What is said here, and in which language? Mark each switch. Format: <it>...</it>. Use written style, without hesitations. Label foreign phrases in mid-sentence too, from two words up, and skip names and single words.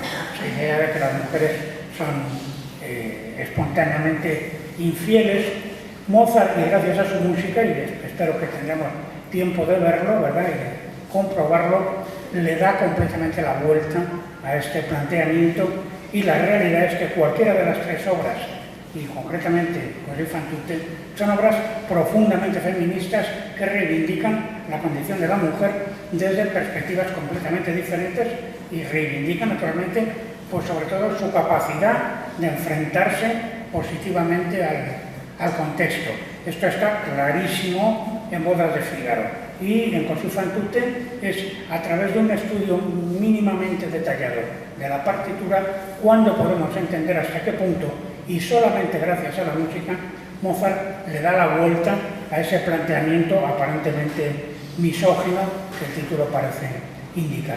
<es>La idea de que las mujeres son espontáneamente infieles. Mozart, y gracias a su música, y espero que tengamos tiempo de verlo, ¿verdad?, y de comprobarlo, le da completamente la vuelta a este planteamiento, y la realidad es que cualquiera de las tres obras, y concretamente Così fan tutte, son obras profundamente feministas que reivindican la condición de la mujer desde perspectivas completamente diferentes y reivindican naturalmente, pues sobre todo, su capacidad de enfrentarse positivamente al contexto. Esto está clarísimo en Bodas de Fígaro, y en Così fan tutte es a través de un estudio mínimamente detallado de la partitura cuando podemos entender hasta qué punto, y solamente gracias a la música, Mozart le da la vuelta a ese planteamiento aparentemente misógino que el título parece indicar.</es>